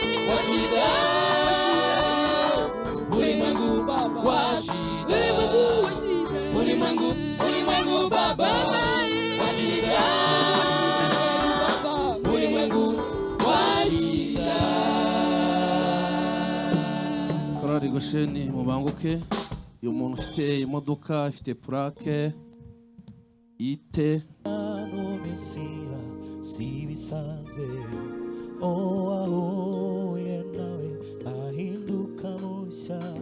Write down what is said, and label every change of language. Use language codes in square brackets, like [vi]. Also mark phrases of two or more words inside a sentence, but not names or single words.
[sw] wa shida. Ulimwengu Baba, wa shida. Ulimwengu wa shida. Ulimwengu, ulimwengu Baba, Baba. wa shida. Ulimwengu wa shida. [rw] Korali Gosheni, mubanguke. Uyu muntu ufite imodoka, ifite plaque, ite. Ano Mesiya, si bisanzwe. Oh, wahuye nawe, ahinduka mushya.